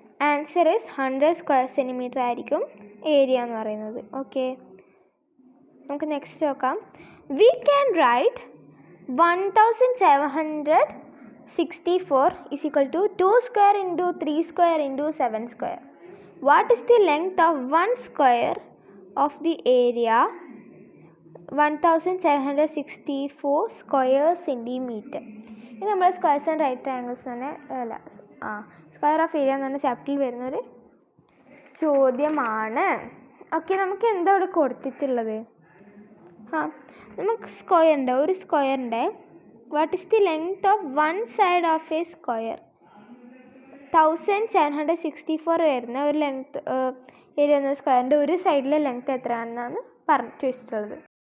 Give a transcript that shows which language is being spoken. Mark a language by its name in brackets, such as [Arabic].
[English] answer is 100 square centimeter [Malayalam] ആയിരിക്കും area എന്ന് പറയുന്നത്. [English] okay [Malayalam] നമുക്ക് നെക്സ്റ്റ് നോക്കാം. [English] We can write 1764 = 2 square × 3 square × 7 square. What is the length of one square of the area 1764 square centimeter? [Malayalam] ഇത് നമ്മൾ squares and right triangles തന്നെ square of area എന്ന് പറഞ്ഞ ചാപ്റ്ററിൽ വരുന്നൊരു ചോദ്യമാണ്. ഓക്കെ നമുക്ക് എന്താ ഇവിടെ കൊടുത്തിട്ടുള്ളത്? നമുക്ക് ഒരു സ്ക്വയറിൻ്റെ [English] what is the length of one side of a square [Malayalam] 1764 വരുന്ന ഒരു ലെങ്ത് ഏരിയ എന്ന സ്ക്വയറിൻ്റെ ഒരു സൈഡിലെ ലെങ്ത് എത്രയാണെന്നാണ് ചോദിച്ചിട്ടുള്ളത്.